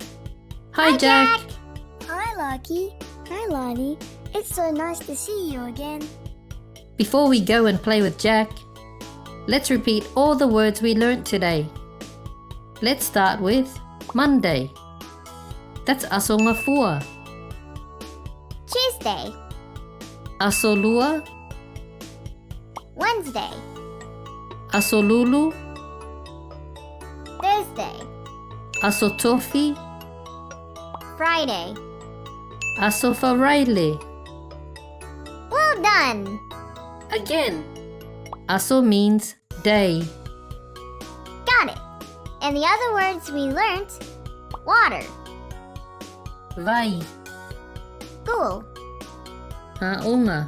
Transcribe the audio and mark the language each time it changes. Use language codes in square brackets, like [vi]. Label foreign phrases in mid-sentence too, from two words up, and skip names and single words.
[en] Hi, Jack. Hi, Lucky. Hi, Lonnie. It's so nice to see you again. Before we go and play with Jack, let's repeat all the words we learnt today. Let's start with Monday. That's [sm] aso ngafua. [en] Tuesday, [sm] Aso lua, [en] Wednesday, [sm] Aso lulu. [en] Thursday, [sm] Aso tofi. [en] Friday. [sm] Aso faraile. [en] Well done! Again. Aso means day. Got it! And the other words we learn't: water, Vai. school, Haonga.